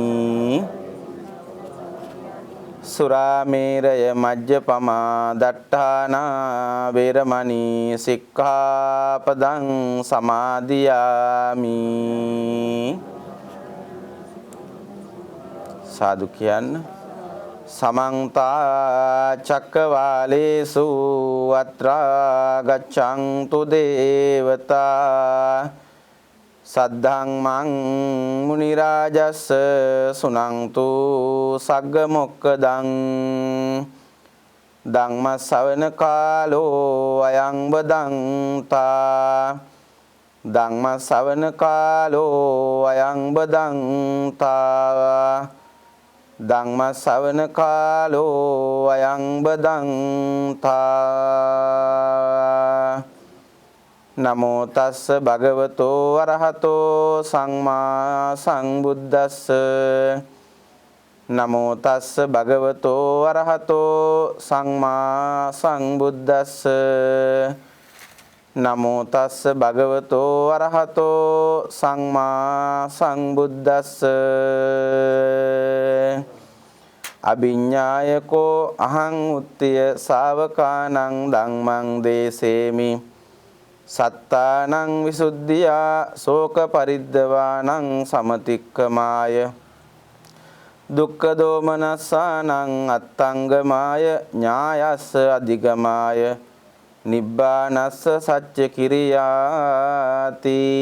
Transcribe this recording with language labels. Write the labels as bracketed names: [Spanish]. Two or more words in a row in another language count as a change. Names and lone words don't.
[Pali] สุราเมรยมัจจปมาดัฏฐานาเวรมณีสิกขาปดังสมาธิยามิ สาธุ කියන්න समन्ता चक्रवालेषु अत्रा गच्छन्तु देवता සද්ධම්මං මුනි රාජස්ස සුනන්තු සග්ග මොක්ඛදං ධම්ම ශ්‍රවණ කාලෝ අයං බදන්තා ධම්ම ශ්‍රවණ කාලෝ අයං බදන්තා ධම්ම ශ්‍රවණ කාලෝ අයං බදන්තා නමෝ තස්ස භගවතෝ අරහතෝ සම්මා සම්බුද්දස්ස නමෝ තස්ස භගවතෝ අරහතෝ සම්මා සම්බුද්දස්ස නමෝ තස්ස භගවතෝ අරහතෝ සම්මා සම්බුද්දස්ස අභිඤ්ඤායකෝ අහං උත්තිය ශාවකානං ධම්මං දේසේමි සත්තානං විසුද්ධියා ශෝක පරිද්දවානං සමතික්කමාය දුක්ඛ දෝමනස්සානං අත්තංගමාය ඥායස්ස අධිගමාය නිබ්බානස්ස සච්ච කිරියාති